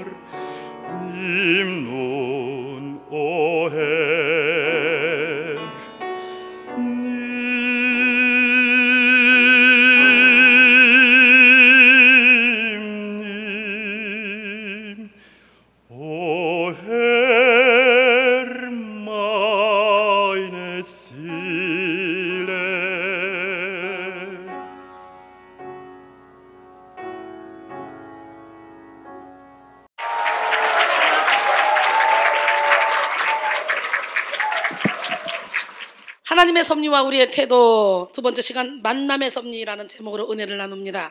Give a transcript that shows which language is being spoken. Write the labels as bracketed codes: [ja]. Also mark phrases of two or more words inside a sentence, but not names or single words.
[de] Nimm nun, o Herr, nimm, o Herr, meine Seele. [ko] 하나님의 섭리와 우리의 태도, 두 번째 시간 만남의 섭리라는 제목으로 은혜를 나눕니다.